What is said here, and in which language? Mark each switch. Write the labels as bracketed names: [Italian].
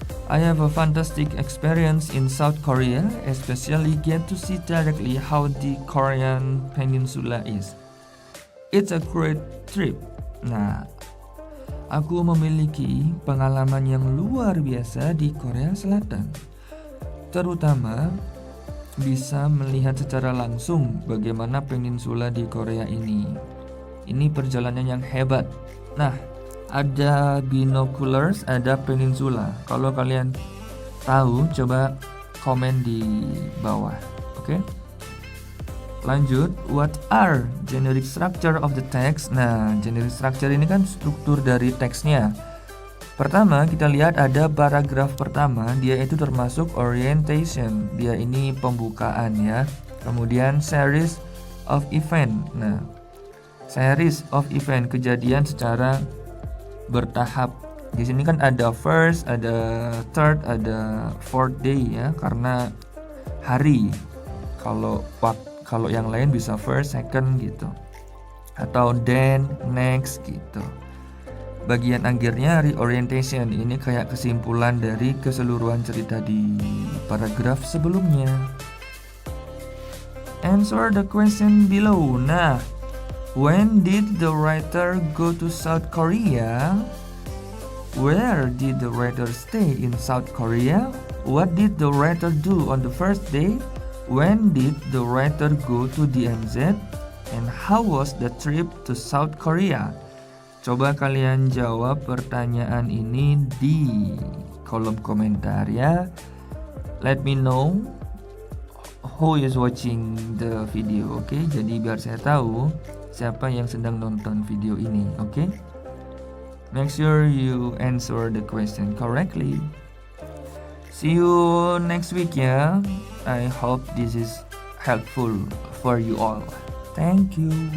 [English] I have a fantastic experience in South Korea, especially get to see directly how the Korean peninsula is. It's a great trip. [Indonesian] Nah, aku memiliki pengalaman yang luar biasa di Korea Selatan. Terutama bisa melihat secara langsung bagaimana peninsula di Korea ini. Ini perjalanan yang hebat. Nah, ada binoculars, ada peninsula. Kalau kalian tahu, coba komen di bawah. Oke? [English] Lanjut, what are generic structure of the text? [Indonesian] Nah, generic structure ini kan struktur dari teksnya. Pertama, kita lihat ada paragraf pertama, dia itu termasuk orientation. Dia ini pembukaan ya. Kemudian series of event. Nah, series of event, kejadian secara bertahap. Di sini kan ada first, ada third, ada fourth day ya, karena hari. Kalau yang lain bisa first, second gitu. Atau then, next gitu. Bagian akhirnya reorientation, ini kayak kesimpulan dari keseluruhan cerita di paragraf sebelumnya. [English] Answer the question below. Nah, when did the writer go to South Korea? Where did the writer stay in South Korea? What did the writer do on the first day? When did the writer go to DMZ? And how was the trip to South Korea? [Indonesian] Coba kalian jawab pertanyaan ini di kolom komentar ya. [English] Let me know who is watching the video, oke? [Indonesian] Jadi biar saya tahu siapa yang sedang nonton video ini, oke? [English] Make sure you answer the question correctly. See you next week ya. I hope this is helpful for you all. Thank you.